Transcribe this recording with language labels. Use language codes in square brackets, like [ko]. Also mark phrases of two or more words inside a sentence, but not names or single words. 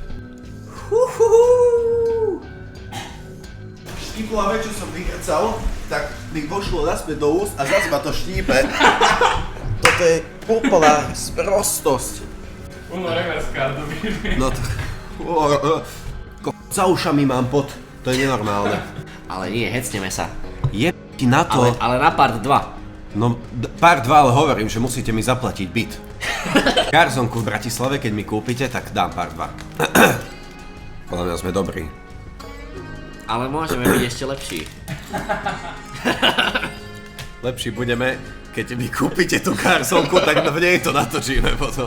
[sk] Štipla čo som vyhrcal, tak mi vošlo naspäť do úst a zase ma to štípe. Toto je úplná sprostosť. [en] Uno reverse cardo, [sk] No to... Za ušami mám pot, to je nenormálne. Ale nie, hecneme sa. Je ti na to... Ale na part 2. No, part 2, ale hovorím, že musíte mi zaplatiť byt. Garzonku v Bratislave, keď mi kúpite, tak dám pár 2. Podľa mňa sme dobrí. Ale môžeme byť ešte lepší. Lepší budeme, keď mi kúpite tú garzonku, tak v nej to natočíme potom.